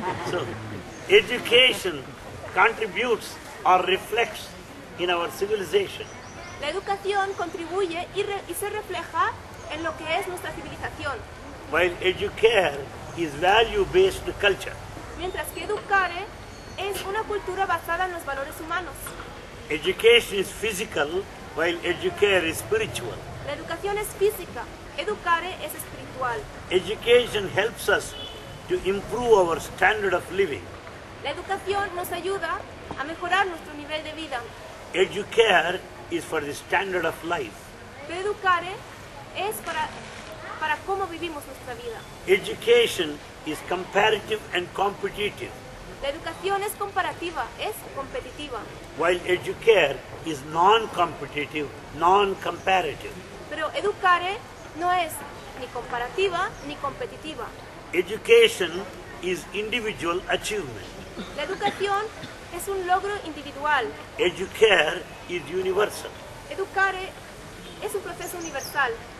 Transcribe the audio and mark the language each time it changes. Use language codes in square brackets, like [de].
[en] So, education contributes or reflects in our civilization. [es] La educación contribuye y se refleja en lo que es nuestra civilización, [en] While educare is value-based culture. [es] mientras que educare es una cultura basada en los valores humanos. [en] Education is physical, while educare is spiritual. [es] La educación es física, educare es espiritual. [en] Education helps us to improve our standard of living. [es] La educación nos ayuda a mejorar nuestro nivel de vida, [en] Educare is for the standard of life. [es] pero educare es para cómo vivimos nuestra vida. [en] Education is comparative and competitive, [es] La educación es comparativa, es competitiva, [en] while educare is non-competitive, non-comparative. [es] pero educare no es ni comparativa ni competitiva. [en] Education is individual achievement. [es] La educación es un logro individual. [en] Educare is universal. [es] Educare es un proceso universal.